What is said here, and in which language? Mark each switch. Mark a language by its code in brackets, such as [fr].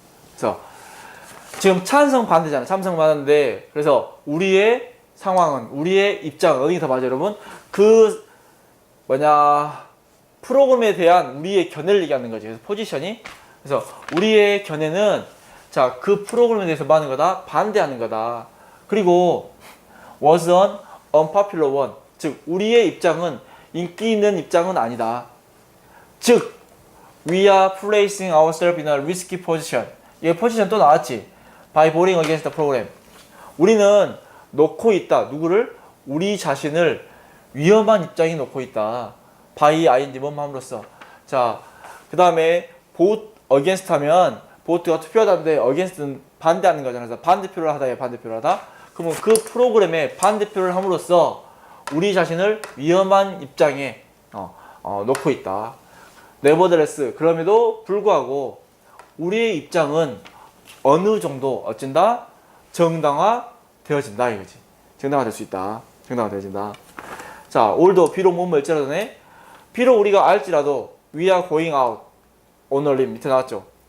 [ko] 그래서 지금 찬성 반대잖아. 찬성 반대인데 그래서 우리의 상황은 우리의 입장은 어디가 더 맞아요 여러분? 그 프로그램에 대한 우리의 견해를 얘기하는 거지. 그래서 포지션이 그래서 우리의 견해는 자 그 프로그램에 대해서 뭐 하는 거다? 반대하는 거다. 그리고 [en] was an unpopular one. [ko] 즉 우리의 입장은 인기 있는 입장은 아니다. 즉 [en] we are placing ourselves in a risky position. [ko] 이게 포지션 또 나왔지. [en] by voting against the program. [ko] 우리는 놓고 있다. 누구를? 우리 자신을 위험한 입장에 놓고 있다. by ing 뭐함으로써. 자, 그 다음에 vote against 하면 vote가 투표하다인데 against는 반대하는 거잖아. 그래서 반대표를 하다, 반대표를 하다. 그러면 그 프로그램에 반대표를 함으로써 우리 자신을 위험한 입장에 놓고 있다. [en] nevertheless [ko] 그럼에도 불구하고 우리의 입장은 어느 정도 어쩐다? 정당화 되어진다 이거지. 정당화 될 수 있다. 정당화 되어진다. 자, 올도 비록 뭐일지라도네. 비록 우리가 알지라도 [en] we are going out on a limb [ko] 밑에 나왔죠.